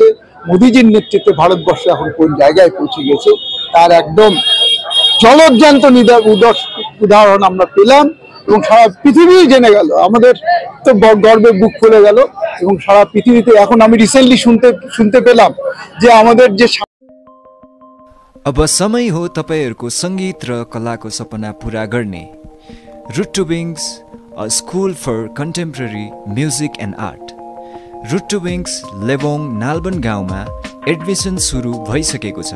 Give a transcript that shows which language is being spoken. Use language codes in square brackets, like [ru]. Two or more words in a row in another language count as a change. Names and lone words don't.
[bn] মোদিজির নেতৃত্বে ভারতবর্ষ এখন কোন জায়গায় পৌঁছে গেছে তার একদম জলজ্যান্ত উদাহরণ আমরা পেলাম, এবং সারা পৃথিবী জেনে গেল। আমাদের তো গর্বে বুক ফুলে গেল, এবং সারা পৃথিবীতে এখন আমি রিসেন্টলি শুনতে পেলাম যে আমাদের যে [ne] अब समय हो तपाईहरुको संगीत र कलाको सपना पूरा गर्ने। [en] रुट टु विङ्स, a school for contemporary music and art. [ne] रुट टु विङ्स लेबोङ नालबन गाउँमा एडमिसन सुरु भइसकेको छ।